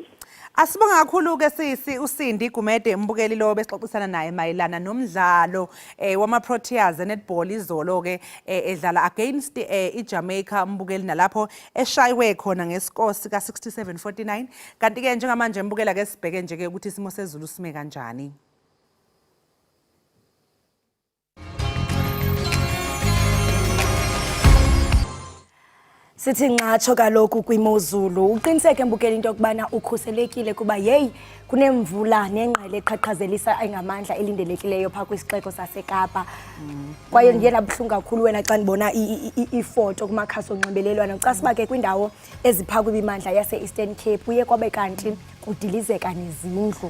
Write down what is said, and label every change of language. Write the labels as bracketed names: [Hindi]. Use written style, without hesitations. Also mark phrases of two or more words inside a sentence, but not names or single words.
[Zulu] Asibonga kakhulu ke sisi uSindi Gumede mbukeli lo besixoxisana naye mayelana nomdlalo wama-Proteas netball izolo ke edlala against iJamaica mbukeli nalapho eshaywe khona ngescore sika 67-49 kanti ke njengamanje mbukela ke sibheke nje ke ukuthi isimo sezulu sime kanjani. [Xhosa] Sithi ncatsho kaloku kwimozulu uqiniseke mbukela into yokubana ukhuselekile kuba hey kunemvula nengqele eqhaqhazelisa engamandla elindelekileyo pha kwisixeko saseKapa. Kwaye ndiye nabuhlungu kakhulu wena xa ndibona ifoto kumakhasi onxibelelwano xa siba ke kwindawo ezipha kwimimandla yase-Eastern Cape uye kwabe kanti kudilizeka nezindlu